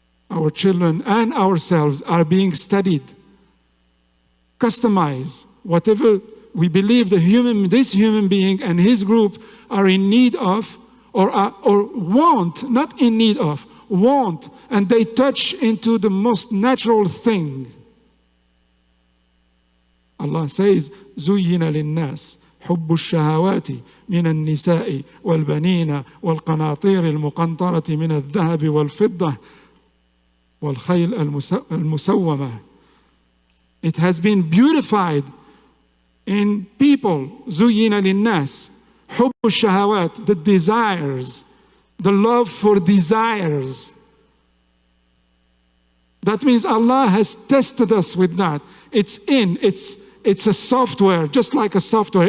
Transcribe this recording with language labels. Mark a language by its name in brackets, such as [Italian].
[English] Our children and ourselves are being studied. Customize whatever we believe this human being and his group are in need of, or want, not in need of, want, and they touch into the most natural thing. Allah says, [Arabic] زُيِّنَ لِلنَّاسِ حب الشهوات من النساء والبنين والقناطير المقنطرة من الذهب والفضة والخيل المسومة. [English] It has been beautified in people. [Arabic] زُيِّنَ لِلنَّاسِ حب الشهوات, [English] the desires, the love for desires. That means Allah has tested us with that. It's a software, just like a software.